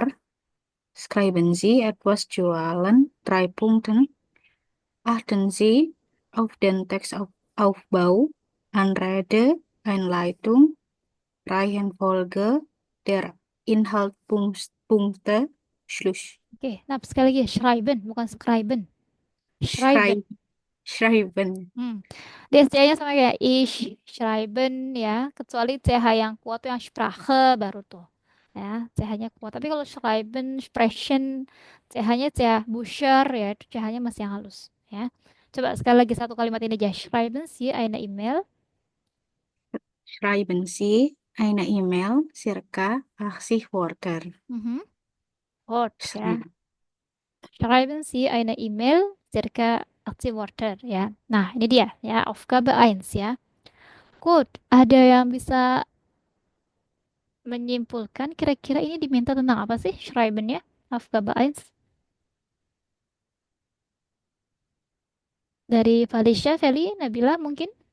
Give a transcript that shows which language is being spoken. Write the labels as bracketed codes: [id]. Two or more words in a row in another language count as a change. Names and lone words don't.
[de] Schreiben Sie etwas jualan 3 Punkten. Achten Sie auf den Textaufbau, Anrede, Einleitung, Reihenfolge der Inhaltspunkte, Schluss. [id] Oke, nah sekali lagi schreiben, bukan schreiben. [de] Schreiben. Schreiben. Schreiben. [id] DSC-nya sama kayak ich, schreiben ya, kecuali CH yang kuat tuh yang Sprache baru tuh. Ya, CH-nya kuat. Tapi kalau schreiben, sprechen, CH-nya CH Buscher ya, itu CH-nya masih yang halus ya. Coba sekali lagi satu kalimat ini aja. [de] Schreiben Sie eine E-Mail. Schreiben Sie eine E-Mail circa 80 Wörter. Mhm. Gut, ya. Schreiben. Schreiben Sie eine E-Mail, circa 80 Wörter ya. [id] Nah, ini dia ya, Aufgabe 1 ya. [en] Good. [id] Ada yang bisa menyimpulkan kira-kira ini diminta tentang apa sih Schreiben ya? Aufgabe 1 dari Felicia, Feli, Nabila mungkin